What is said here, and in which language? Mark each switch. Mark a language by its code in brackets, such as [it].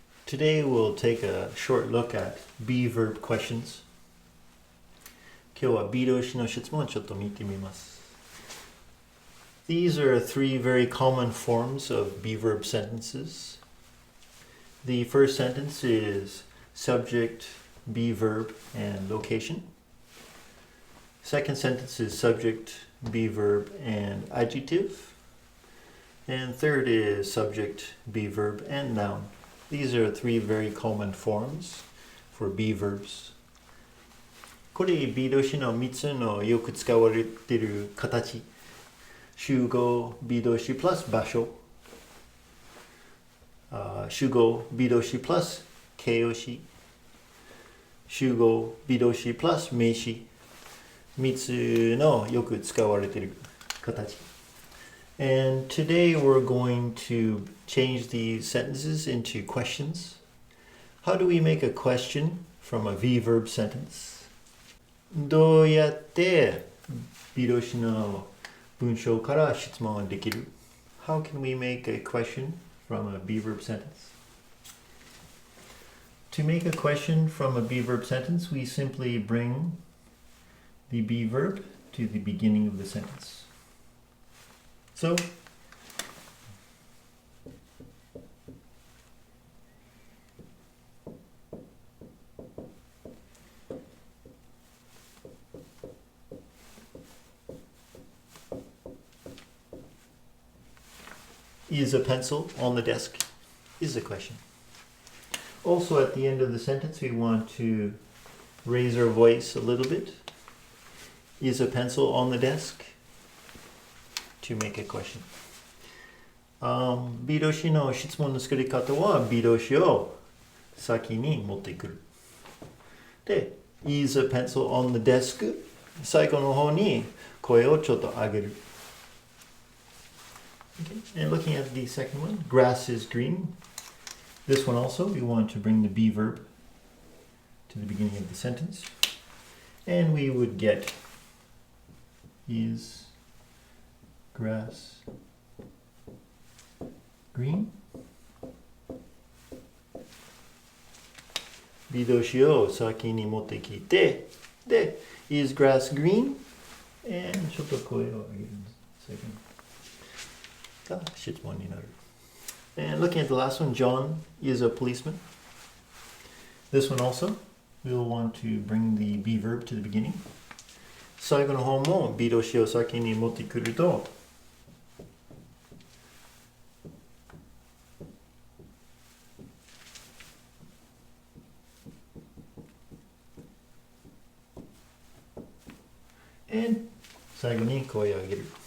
[en] Today we'll take a short look at Be Verb Questions. [ja] 今日は Be 動詞の質問をちょっと見てみます。 [en] These are three very common forms of Be Verb sentences. The first sentence is subject, be verb, and location. Second sentence is subject, be verb, and adjective. And third is subject, be verb, and noun. These are three very common forms for be verbs. [ja] これ be 動詞の3つのよく使われている形。主語 be 動詞 plus 場所。主語 be 動詞 plus 形容詞。主語 be 動詞 plus 名詞。 3つのよく使われている形。 [en] And today we're going to change these sentences into questions. How do we make a question from a be verb sentence? [ja] どうやってbe 動詞の文章から質問できる? [en] How can we make a question from a be verb sentence? To make a question from a be verb sentence, we simply bring the be verb to the beginning of the sentence. So, is a pencil on the desk? Is a question. Also, at the end of the sentence, we want to raise our voice a little bit. Is a pencil on the desk? To make a question. [ja] be 動詞の質問の作り方は be 動詞を先に持ってくる。 [en] で、is a pencil on the desk? [ja] 最後の方に声をちょっと上げる。 [en] Okay. And looking at the second one, grass is green. This one also, we want to bring the be verb to the beginning of the sentence. And we would get is grass green? [ja] be 動詞を先に持ってきて、で、 [en] is grass green? And [ja] ちょっと声を上げるんです。が質問になる。 [en] And looking at the last one, John is a policeman. This one also, we'll want to bring the be verb to the beginning. [ja] 最後の方も be 動詞を先に持ってくると、 [en] and [ja] 最後に声を上げる。